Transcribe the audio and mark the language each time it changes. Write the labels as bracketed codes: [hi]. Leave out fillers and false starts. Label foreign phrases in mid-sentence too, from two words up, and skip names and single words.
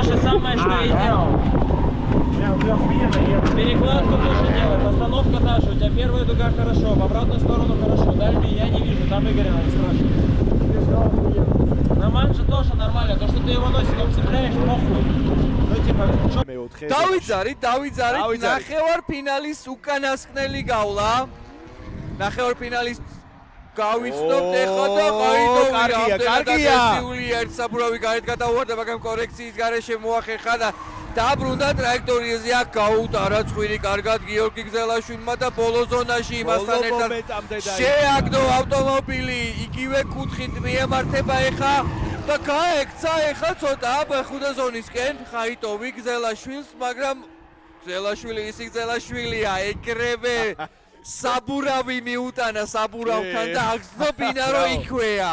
[ru] то же самое, что и делал. Перекладку тоже делай, постановка та же. У тебя первая дуга хорошо, в обратную сторону хорошо. Дальний я не вижу, там Игоря надо спрашивать. На манже тоже нормально, то, что ты его носиком цепляешь, похуй. Ну типа, чё... [ka] დავიძარით, ნახევარ ფინალის უკანასკნელი გავლა. ნახევარ ფინალის გავიცნობთ ეხლა და კარგია. ერთ საბურავი გარეთ გადავარდა, მაგრამ კორექციის გარეშე მოახერხა და დაბრუნდა ტრაექტორიაზე, აქ გაუტარა ცხვირი კარგად გიორგი გზელაშვილმა და ბოლო ზონაში იმასთან ერთად შეაგდო ავტომობილი, იგივე კუთხით მიემართება ეხა და გაექცა ეხა ცოტა ხუთა ზონისკენ ხაიტოვი გზელაშვილს, მაგრამ გზელაშვილი ისი გზელაშვილია, ეგრევე საბურავი მიუტანა საბურავთან და აგზნობინა რომ იქვეა.